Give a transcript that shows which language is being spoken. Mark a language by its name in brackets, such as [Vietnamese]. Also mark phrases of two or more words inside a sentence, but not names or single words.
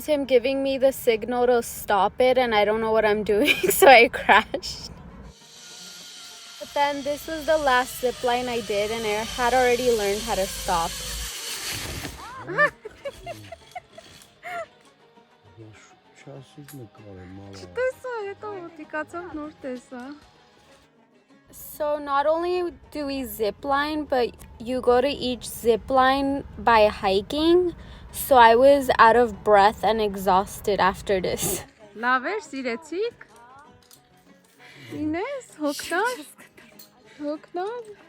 [English] him giving me the signal to stop it, and I don't know what I'm doing, so I crashed. But then this was the last zip line I did, and I had already learned how to stop. [Armenian] Չասիր նկարեմ, մալա։ Տեսա, հետո մոտիկացավ նոր տեսա։ [English] So not only do we zip line, but you go to each zip line by hiking. So I was out of breath and exhausted after this. [Armenian] Լավ էր, սիրեցիք։ Ինես, հոգնավ։